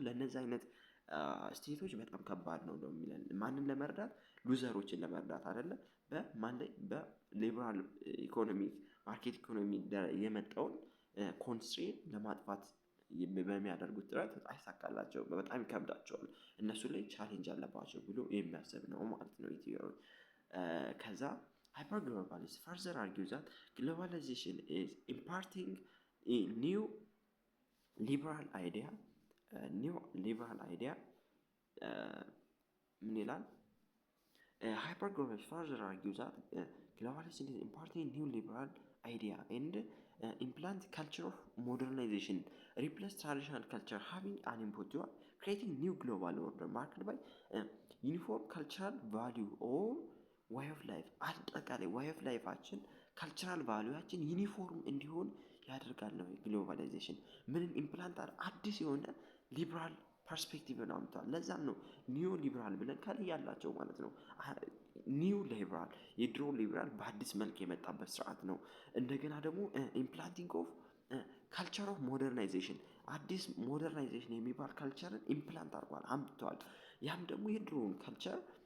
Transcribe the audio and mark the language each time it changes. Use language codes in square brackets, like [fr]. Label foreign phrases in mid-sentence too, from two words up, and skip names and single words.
[am] ለነዚህ አይነት ስቴቶች በጣም ከባድ ነው የሚለን ማንን ለመርዳት ሉዘሮችን ለመርዳት አይደለ በማን ላይ [en] በliberal economy market economy [am] የመጣውን ኮንስትሬንት ለማጥፋት በሚያደርጉት ጥረት አይሳካላቸው በጣም ይከብዳቸዋል እነሱ ላይ ቻሌንጅ አለባቸው ብሎ የሚያስብ ነው ማለት ነው ኢትዮጵያ። ከዛ [en] hyperglobalists further argue that globalization is imparting a new liberal idea [am] ምን ይላል [en] hyperglobalists further argue that globalization is imparting a new liberal idea and implant culture of modernization replace traditional culture having an input to creating new global order marked by uniform cultural value or way of life [am] አጠቃላይ ዋይ ኦፍ ላይፋችን ካልቸራል ቫሊዩያችን ዩኒፎርም እንዲሆን ያደርጋል ነው ግሎባላይዜሽን። ምንን ኢምፕላንት አዲስ የሆነ [en] liberal perspectiveን [am] አምጥቷል። ለዛም ነው [en] neo liberal [am] ብለን ከላይ ያላቸው ማለት ነው። ኒው ሊብራል የድሮ ሊብራል በአዲስ መልክ የመጣበት ስርዓት ነው። እንደገና ደግሞ [en] implanting of culture of modernization [am] አዲስ ሞደርናይዜሽን የሚባል ካልቸርን ኢምፕላንት አድርጓል አምጥቷል። ያም ደግሞ የድሮውን ካልቸር